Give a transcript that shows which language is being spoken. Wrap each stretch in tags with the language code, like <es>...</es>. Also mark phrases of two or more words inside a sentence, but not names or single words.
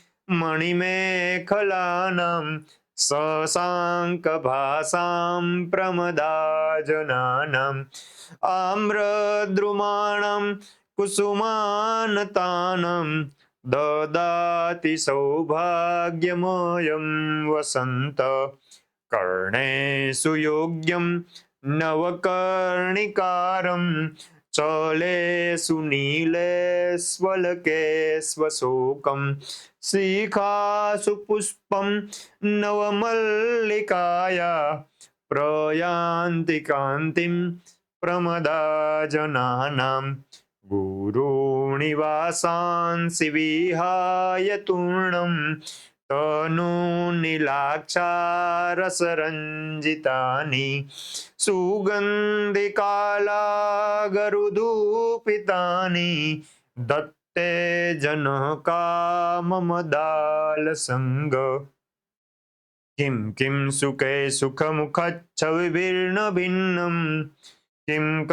<sa>મણિમેખલાનાં સશાંકભાસાં પ્રમદાજનાનાં આમ્રદ્રુમાણાં કુસુમાનતાનાં દદાતિ સૌભાગ્યમયં વસંત કર્ણેષુ યોગ્યં નવકર્ણિકારં ચલેષુ નીલેષ્વલકેષ્વશોકં શિખાસુ પુષ્પં નવમલ્લિકાયા પ્રયાન્તિ કાંતિં પ્રમદાજનાનાં गुरूणिवासांसि विहाय तूर्णं तनूनिलाक्षारसरञ्जितानि सुगन्धिकालागरुधूपितानि दत्ते जनकाममदालसङ्ग किं किं सुखे सुखमुखच्छविभिर्न भिन्नं किं</sa>